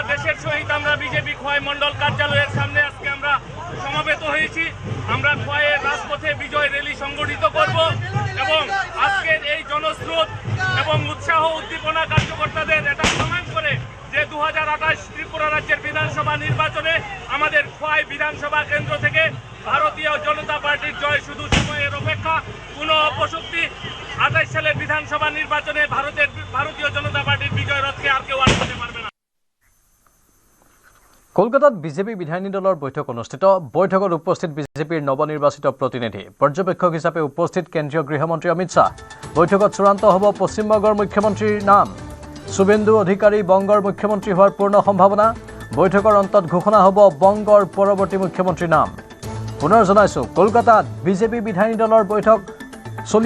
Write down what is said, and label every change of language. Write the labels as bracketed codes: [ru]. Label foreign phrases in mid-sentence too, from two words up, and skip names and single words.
[bn] দেশের সহিত আমরা বিজেপি খোয়াই মণ্ডল কার্যালয়ের সামনে আজকে আমরা সমাবেত হয়েছি আমরা খোয়াইয়ের রাজপথে বিজয় র্যালি সংগঠিত করব এবং আজকের এই জনস্রোত এবং উৎসাহ উদ্দীপনা কার্যকর্তাদের এটা প্রমাণ করে যে 2028 ত্রিপুরা রাজ্যের বিধানসভা নির্বাচনে আমাদের খোয়াই বিধানসভা কেন্দ্র থেকে ভারতীয় জনতা পার্টির জয় শুধু সময়ের অপেক্ষা কোনো অপশক্তি 28 সালের বিধানসভা নির্বাচনে ভারতীয় জনতা পার্টির বিজয় রথকে আর কেউ আটকাতে পারবে না [as] কলকাতাত বিজেপি বিধায়িনী দলৰ বৈঠক অনুষ্ঠিত বৈঠকত উপস্থিত বিজেপিৰ নৱনিৰ্বাচিত প্ৰতিনিধি পৰ্যবেক্ষক হিচাপে উপস্থিত কেন্দ্ৰীয় গৃহমন্ত্ৰী অমিত শাহ বৈঠকত চূড়ান্ত হ'ব পশ্চিমবংগৰ মুখ্যমন্ত্ৰীৰ নাম শুভেন্দু অধিকাৰী বংগৰ মুখ্যমন্ত্ৰী হোৱাৰ পূৰ্ণ সম্ভাৱনা বৈঠকৰ অন্তত ঘোষণা হ'ব বংগৰ পৰৱৰ্তী মুখ্যমন্ত্ৰীৰ নাম পুনৰ জনাইছো কলকাতাত বিজেপি বিধায়িনী দলৰ বৈঠক চলি